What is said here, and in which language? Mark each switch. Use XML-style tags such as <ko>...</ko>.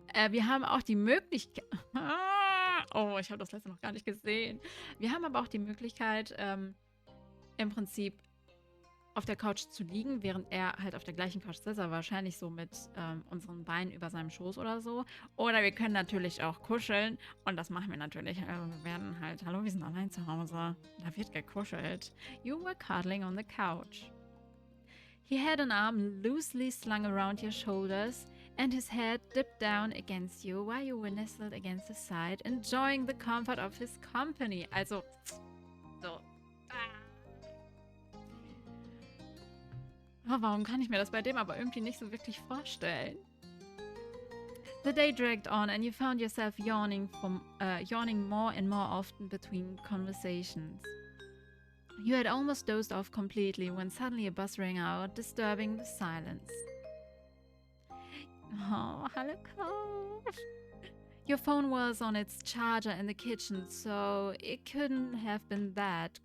<de>Wir haben auch die Möglichkeit... Oh, ich habe das letzte noch gar nicht gesehen. Wir haben aber auch die Möglichkeit, im Prinzip auf der Couch zu liegen, während er halt auf der gleichen Couch sitzt, aber wahrscheinlich so mit unseren Beinen über seinem Schoß oder so. Oder wir können natürlich auch kuscheln und das machen wir natürlich. Wir werden halt, hallo, wir sind allein zu Hause. Da wird gekuschelt.</de> <en>You were cuddling on the couch. He had an arm loosely slung around your shoulders and his head dipped down against you while you were nestled against his side, enjoying the comfort of his company.</en> <de>Also, so. Oh, warum kann ich mir das bei dem aber irgendwie nicht so wirklich vorstellen?</de> <en>The day dragged on and you found yourself yawning more and more often between conversations. You had almost dozed off completely when suddenly a buzz rang out, disturbing the silence. Oh, hello, Cove. Your phone was on its charger in the kitchen, so it couldn't have been that.</en>